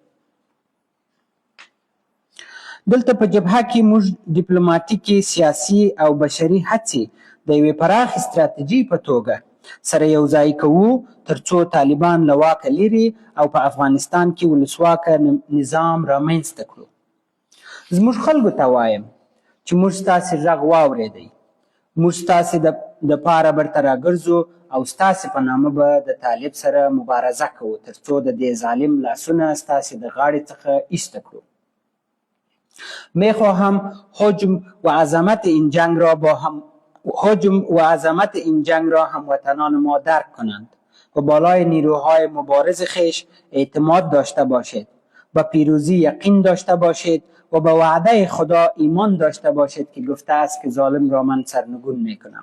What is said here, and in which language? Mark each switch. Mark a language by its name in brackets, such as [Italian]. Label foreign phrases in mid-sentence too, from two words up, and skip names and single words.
[Pashto] دلته په جبهه کې موږ ډیپلوماټیکي، سیاسي او بشري هڅې د یوې پراخې ستراتیژۍ په توګه سره یوځای کوو ترڅو طالبان له واکه لرې او په افغانستان کې ولسواکه نظام رامنځته کړو. زموږ خلکو ته وایم چې موږ ستاسې غږ واورېدی. موږ ستاسې دپاره برته راګرځو او ستاسې په نامه به د طالب سره مبارزه کوو ترڅو د دې ظالم لاسونه ستاسې د غاړې څخه ایسته کړو. [Persian] میخواهم حجم و عظمت این جنگ را هموطنان ما درک کنند و بالای نیروهای مبارز خویش اعتماد داشته باشید، به پیروزی یقین داشته باشید و به وعده خدا ایمان داشته باشید که گفته است که ظالم را من سرنگون میکنم.